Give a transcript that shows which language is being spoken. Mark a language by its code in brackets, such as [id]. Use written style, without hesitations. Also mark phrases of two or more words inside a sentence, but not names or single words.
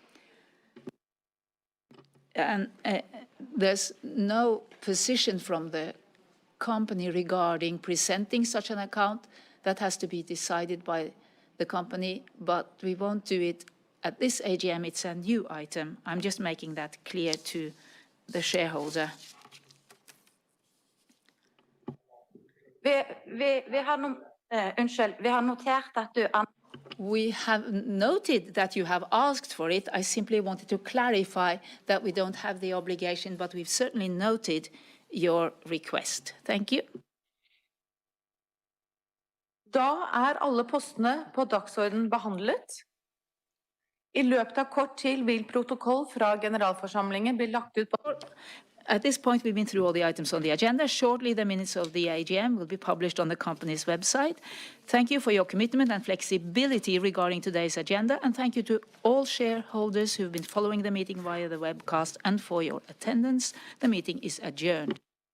[en] And there's no position from the company regarding presenting such an account. That has to be decided by the company, but we won't do it at this AGM. It's a new item. I'm just making that clear to the shareholder. [no] Vi har notert at du [en] We have noted that you have asked for it. I simply wanted to clarify that we don't have the obligation, but we've certainly noted your request. Thank you. [no] Da alle postene på dagsordenen behandlet. I løpet av kort tid vil protokoll fra generalforsamlingen bli lagt ut på. [en] At this point, we've been through all the items on the agenda. Shortly, the minutes of the AGM will be published on the company's website. Thank you for your commitment and flexibility regarding today's agenda, and thank you to all shareholders who've been following the meeting via the webcast and for your attendance. The meeting is adjourned.